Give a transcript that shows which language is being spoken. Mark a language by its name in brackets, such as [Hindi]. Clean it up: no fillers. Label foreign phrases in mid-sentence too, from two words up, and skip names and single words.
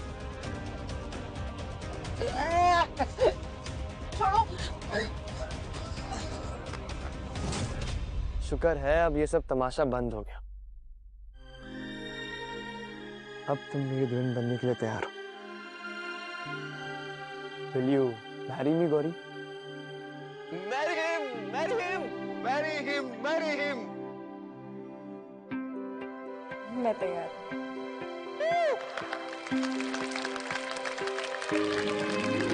[Hindi] छोड़ो। शुक्र है अब ये सब तमाशा बंद हो गया। अब तुम मेरी दुल्हन बनने के लिए तैयार हो। [English] Will you marry me, Gauri? Marry him, marry him, marry him, marry him. [Hindi] मैं तैयार हूँ।